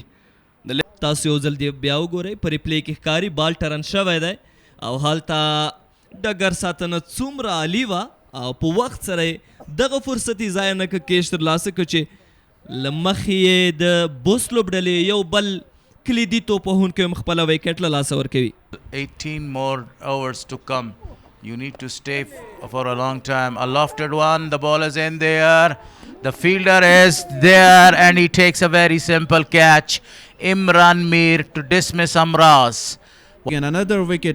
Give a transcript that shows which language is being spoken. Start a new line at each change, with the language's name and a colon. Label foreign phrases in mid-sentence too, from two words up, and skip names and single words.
Pashto: تاسو یو ځل دی بیا وګورئ په ریپلی کې ښکاري بال ټرن شوی دی او هلته ډګر ساتنه څومره عالي وه او په وخت سره یې دغه فرصت یې ضایع نه کړ کیش ترلاسه کړ چې له مخې یې د بوس لوبډلې یو بل کلیدي توپ وهونکی هم خپله ویکټ له لاسه ورکوي
English: 18 more overs to come. You need to stay for a long time. A lofted one, the ball is in there. The fielder is there and he takes a very simple catch. Imran Mir to dismiss Amraz. Again, another wicket.